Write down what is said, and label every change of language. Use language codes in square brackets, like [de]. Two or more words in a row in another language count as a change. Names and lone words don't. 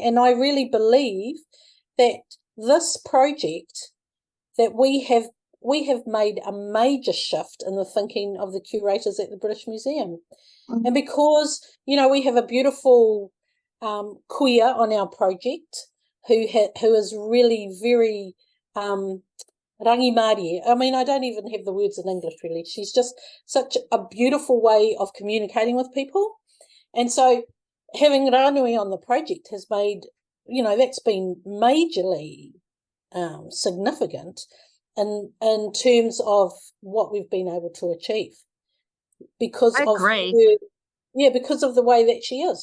[en] And I really believe that this project, that we have made a major shift in the thinking of the curators at the British Museum. Mm-hmm. And because, you know, we have a beautiful kuia on our project who is really very [mi] rangi Māori. [en] I mean, I don't even have the words in English, really. She's just such a beautiful way of communicating with people. And so having Ranui on the project has made, you know, that's been majorly significant in terms of what we've been able to achieve because of her, because of the way that she is.